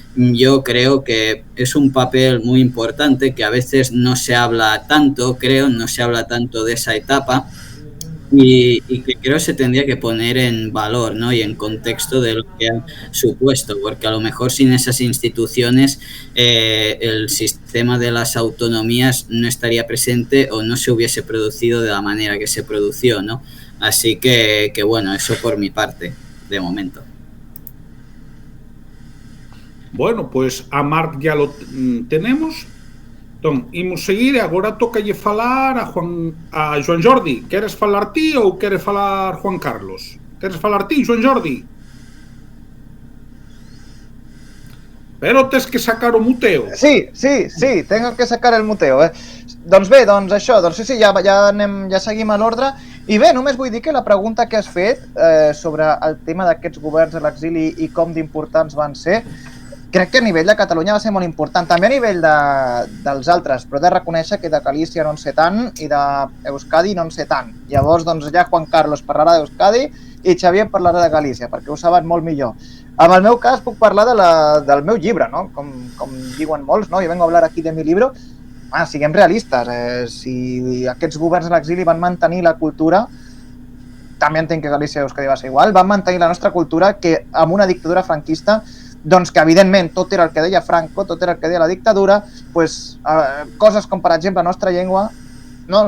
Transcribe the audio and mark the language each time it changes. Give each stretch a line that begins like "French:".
Spanish: yo creo que es un papel muy importante que a veces no se habla tanto, no se habla tanto de esa etapa y que creo se tendría que poner en valor, ¿no? Y en contexto de lo que ha supuesto, porque a lo mejor sin esas instituciones el sistema de las autonomías no estaría presente o no se hubiese producido de la manera que se produció, ¿no? Así que bueno, eso por mi parte, de momento. Bueno, pues a Marc ya lo tenemos.
Galician: Entón, imos seguir e agora tocalle falar a Joan Jordi. Queres falar ti ou quere falar Juan Carlos? Queres falar ti, Joan Jordi? Pero tes que sacar o muteo.
Spanish: Sí, tengo que sacar el muteo,
Catalan: Doncs bé, doncs això, doncs sí, ja seguim a l'ordre. I bé, només vull dir que la pregunta que has fet sobre el tema d'aquests governs a l'exili i com d'importants van ser, crec que a nivell de Catalunya va ser molt important, també a nivell dels altres, però he de reconèixer que de Galícia no en sé tant i d'Euskadi no en sé tant. Llavors, doncs ja Juan Carlos parlarà d'Euskadi i Xavier parlarà de Galícia, perquè ho saben molt millor. En el meu cas puc parlar del meu llibre, no? Com diuen molts, no?
Spanish: Yo vengo a hablar aquí de mi libro.
Catalan: Siguem realistes. Si aquests governs a l'exili van mantenir la cultura, també entenc que Galícia i Euskadi va ser igual, van mantenir la nostra cultura que amb una dictadura franquista, doncs que evidentment tot era el que deia Franco, tot era el que deia la dictadura, pues, coses com per exemple la nostra llengua, no?